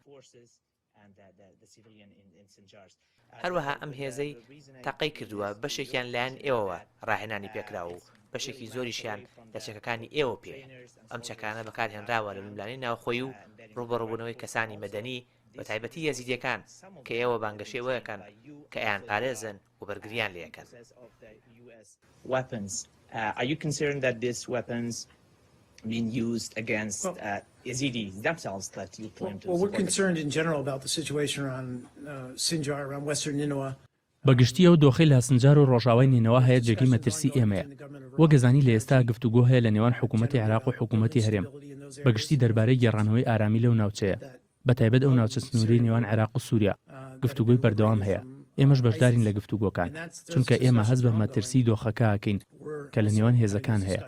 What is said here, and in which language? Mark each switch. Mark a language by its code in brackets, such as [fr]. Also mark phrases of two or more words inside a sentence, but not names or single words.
[ckb] هەروەها ئەم هێزەی تاقەی کردووە بەشێکیان لایەن ئێوەوە ڕاهێنانی پێکرا و بەشێکی زۆریشیان لە چەکەکانی ئێوە پێ. ئەم چەکانە بەکارهێنراوە لە میملانەی ناوخۆی و ڕوبەڕووبوونەوەی کەسانی مەدەنی بە تایبەتی یەزیدیەکان کە ئێوە بانگەشێوەیەکەن کە ئەیان پارێزن و بەرگریان لێەکەن. [en] Are you concerned that these weapons being used against Yazidis themselves that you claim to support? Well, we're concerned in general about the situation around Sinjar, around Western Nineveh. [ckb] بەگشتی ئەو دۆخی لە سنجار و ڕۆژاوای نینەوە هەیە جێگی مەترسی ئێمەیە. وەگەزانی لە ئێستا گفتوگۆ هەیە لە نێوان حکوومەتی عێراق و حکوومەتی هەرێم بەگشتی دەربارەی گێڕانەوەی ئارامی لەو ناوچەیە بەتایبەت ئەو ناوچە سنووری نێوان عێراق و سووریا. گفتوگۆی بەردەوام هەیە. ئێمەش بەشدارین لە گفتوگۆکان چونکە ئێمە هەست بە مەترسی دۆخەکە ئاکەین کە لە نێوان هێزەکان هەیە.